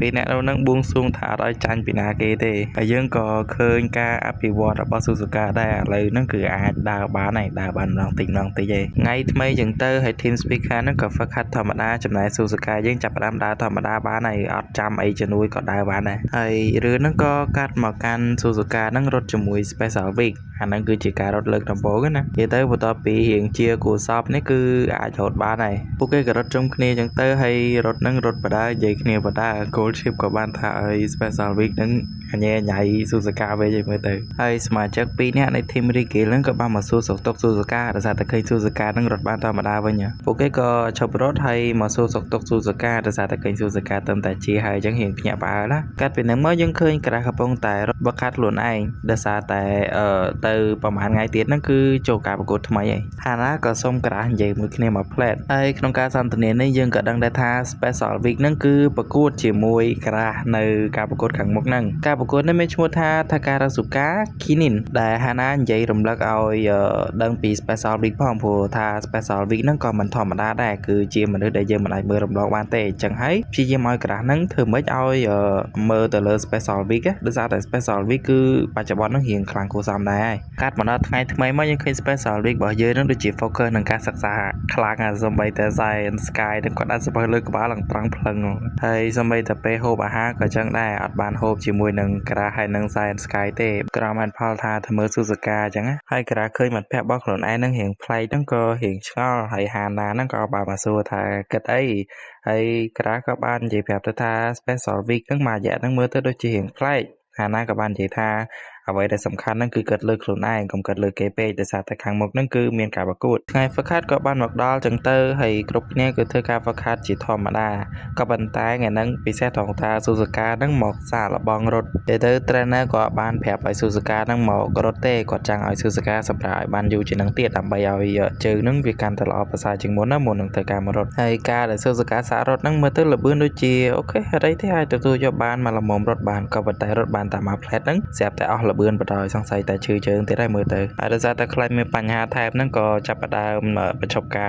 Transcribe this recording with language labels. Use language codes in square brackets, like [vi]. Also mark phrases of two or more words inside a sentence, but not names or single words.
[km] ពេលអ្នកហ្នឹងបួងសួងថាអត់ឲ្យចាញ់ពីណាគេទេហើយយើងក៏ឃើញការអភិវឌ្ឍរបស់ Suzuka ដែរឥឡូវហ្នឹងគឺអាចដើរបានម្ដងតិចឯងថ្ងៃថ្មីចឹងទៅហើយ team speaker ហ្នឹងក៏ ฝึก ហាត់ធម្មតាចំណែក Suzuka យើងចាប់ផ្ដើមដើរធម្មតាបានហើយអត់ចាំអីជំនួយក៏ដើរបានដែរហើយរឿងហ្នឹងក៏កាត់មកកាន់ Suzuka ហ្នឹងរត់ជាមួយ Special Week អាហ្នឹងគឺជាការរត់លើកដំបូងណានិយាយទៅបន្ទាប់ពីរៀងជាគូសពនេះគឺអាចរត់បាន ហើយពួកគេក៏រត់ជុំគ្នាចឹងទៅហើយរត់ហ្នឹងរត់បដានិយាយគ្នាបដា goal ship ក៏បានថាឲ្យ special week ហ្នឹងអញញ៉ៃស៊ូសាកាវិញមើលទៅហើយសមាជិក2នាក់នៃ team Rigel ហ្នឹងក៏បានមកសួរសុខទុក្ខស៊ូសាកាដោយសារតែឃើញស៊ូសាកាហ្នឹងរត់បានធម្មតាវិញពួកគេក៏ឈប់រត់ ហើយមកសួរសុខទុក្ខស៊ូសាកាដោយសារតែឃើញស៊ូសាកាទៅតែជាហើយអញ្ចឹងរៀងភ្ញាក់ផ្អើលណាកាត់ពីហ្នឹងមកយើងឃើញក្រាស់កំពុងតែរត់បកាត់ខ្លួនឯងដោយសារតែទៅប្រហែលថ្ងៃទៀតហ្នឹងគឺចូលការប្រកួតថ្មីហើយហា ណាក៏សុំក្រាស់និយាយមួយគ្នាមកផ្លែតហើយក្នុងការសន្ទនានេះយើងក៏ដឹងដែរថា special week ហ្នឹងគឺប្រកួតជាមួយក្រាស់នៅការប្រកួតខាងមុខហ្នឹងការប្រកួតនេះមានឈ្មោះ ថា Takarazuka Kinin ដែលហាណានិយាយរំលឹកឲ្យដឹងពី special week ផងព្រោះថា special week ហ្នឹងក៏មិនធម្មតាដែរគឺជាមនុស្សដែលយើងមិនអាច មើលរំលងបានទេអញ្ចឹងហើយព្យាយាមឲ្យក្រាស់ហ្នឹងធ្វើម៉េចឲ្យមើលទៅលើ special week ដោយសារតែ special week គឺបច្ចុប្បន្នហ្នឹងរៀងខ្លាំងគួរសមដែរហើយកាត់មកដល់ថ្ងៃថ្មីមកយើងឃើញ special week របស់យើងហ្នឹងដូចជា focus នឹងការសិក្សាខ្លាំងហើយសូម្បីតែ Science Sky នឹងគាត់អាចសបើលើក្បាលឡើងត្រង់ភ្លឹងហើយសូម្បីតែពេលហូបអាហារក៏ចឹងដែរអត់បានហូបជាមួយនឹងក្រាស់ហើយនឹង Science Sky ទេក្រោមហេតុផលថាធ្វើមើលស៊ូ សាកាអញ្ចឹងហើយក្រាស់ឃើញមិត្តភក្តិរបស់ខ្លួនឯងហ្នឹងរៀងប្លែកហ្នឹងក៏រៀងឆ្ងល់ហើយហាណាហ្នឹងក៏បានមកសួរថាគិតអីហើយក្រាស់ក៏បាននិយាយប្រាប់ទៅថា special week ហ្នឹងមួយរយៈហ្នឹងមើលទៅដូចជារៀងប្លែកហាណាក៏បាននិយាយ ថាអ្វីដែលសំខាន់ហ្នឹងគឺគិតលើខ្លួនឯងកុំគិតលើគេពេកដោយសារតែខាងមុខហ្នឹងគឺមានការប្រកួតថ្ងៃ Fakhat ក៏បានមកដល់ចឹងទៅហើយគ្រប់គ្នាគឺធ្វើការ Fakhat ជា ធម្មតាក៏ប៉ុន្តែថ្ងៃហ្នឹងពិសេសត្រង់ថាស៊ូសាកាហ្នឹងមកសាកល្បងរត់ទៅ trainer ក៏បានប្រាប់ឲ្យស៊ូសាកាហ្នឹងមករត់ទេគាត់ចង់ឲ្យស៊ូសាកាសម្រាប់ឲ្យបានយូរជាងហ្នឹងទៀតដើម្បីឲ្យជើងហ្នឹងវាកាន់តែល្អប្រសើរជាងមុនណាមុននឹងធ្វើការមករត់ហើយការដែលស៊ូសាកាសាករត់ហ្នឹងមើលទៅលឿនដូចជាអូខេអីទេឲ្យទទួលយកបានមកល្មមរត់បានក៏ប៉ុន្តែរត់បានតាមមួយផ្លែតហ្នឹងស្រាប់តែអស់លឿនបដ សង្ស័យតែឈឺជើងទៀតហើយមើលទៅហើយដោយសារតែខ្លាចមានបញ្ហាថែបហ្នឹងក៏ចាប់ផ្ដើមបញ្ឈប់ការ